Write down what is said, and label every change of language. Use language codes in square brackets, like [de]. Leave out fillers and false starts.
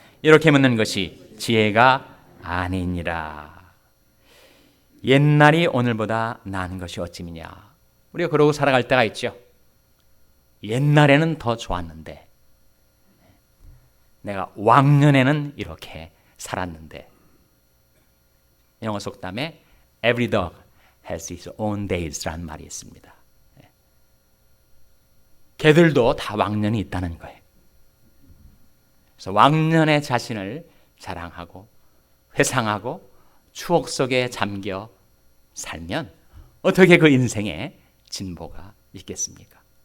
[ko] 이렇게 묻는 것이 지혜가 아니니라. 옛날이 오늘보다 나은 것이 어찌미냐. 우리가 그러고 살아갈 때가 있죠. 옛날에는 더 좋았는데, 내가 왕년에는 이렇게 살았는데. 영어 속담에 [en] Every dog has its own days [ko] 라는 말이 있습니다. 개들도 다 왕년이 있다는 거예요. 그래서 왕년의 자신을 자랑하고 회상하고 추억 속에 잠겨 살면 어떻게 그 인생에 진보가 있겠습니까?